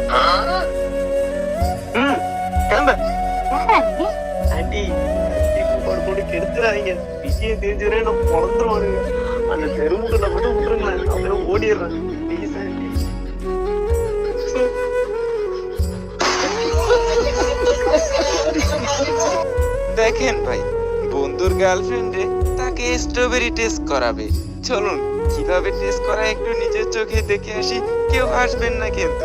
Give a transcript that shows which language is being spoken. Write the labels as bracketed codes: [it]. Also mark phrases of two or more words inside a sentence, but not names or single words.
[ta] கிளம்பு. ஆண்டி, போட்டு கெடுத்துறாதீங்க. விஷயம் தெரிஞ்சுறே நான் பொழந்துருவானுங்க. அந்த தெருமுகத்தை மட்டும் விட்டுருங்களேன், அப்புறம் ஓடிடுறேன். ப்ளீஸ் ஆண்டி. [bn] দেখেন ভাই, বন্ধুর গার্লফ্রেন্ডে তাকে স্ট্রবেরি টেস্ট করাবে। চলুন কিভাবে টেস্ট করা একটু নিজের চোখে দেখে আসি। কেউ হাসবেন না কিন্তু।